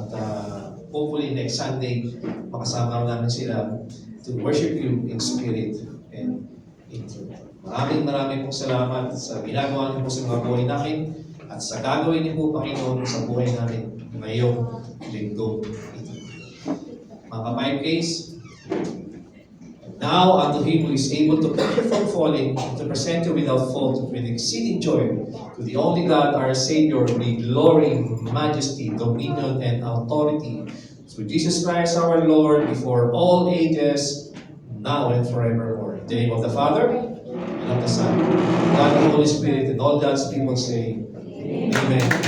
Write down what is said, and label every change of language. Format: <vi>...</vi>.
<en>At hopefully next Sunday,</en> <tl>makasama namin sila</tl> <en>to worship you in spirit and in truth.</en> <tl>Maraming pong salamat sa ginagawa niyo po sa mga buhay namin at sa gagawin niyo po, Panginoon, sa buhay namin ngayong linggo ito.</tl> <en>Mga ka-5Ks, now unto him who is able to keep you from falling and to present you without fault with exceeding joy, to the only God our Savior, be glory, majesty, dominion, and authority through Jesus Christ our Lord, before all ages, now and forevermore. In the name of the Father, and of the Son, God and the Holy Spirit, and all God's people say, Amen.</en>